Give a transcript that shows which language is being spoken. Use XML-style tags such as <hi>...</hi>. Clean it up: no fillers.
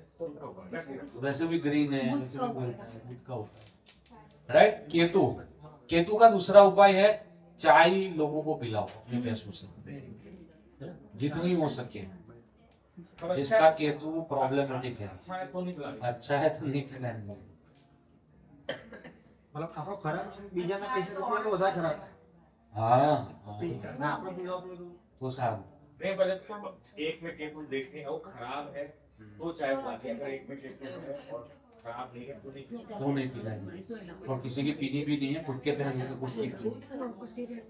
<hi>उसका उपाय है, वैसे भी ग्रीन है, वैसे भी बोलता है, गुड का होता है, राइट। केतु, केतु का दूसरा उपाय है चाय लोगों को पिलाओ अपने पैसों से, जितनी हो सके। जिसका केतु प्रॉब्लमेटिक है, अच्छा है तो नहीं पिलाना। अच्छा है तो नहीं पिलाएंगे।</hi> <gu>મતલબ આપણો ખરાબ છે બીજાના પૈસા રૂપિયા ઓછા ખરાબ</gu> <hi>हाँ,</hi> <gu>ના આપણે પીવા પડે</gu> <hi>तो साहब नहीं पहले तो एक में केतु देखे वो खराब है तो चाय पिलाते हैं। अगर एक में केतु है और खराब नहीं है तो नहीं पिलाते। तो नहीं पिलाएंगे। और किसी की पीनी भी नहीं है, खुद के पहनने को कुछ नहीं।</hi>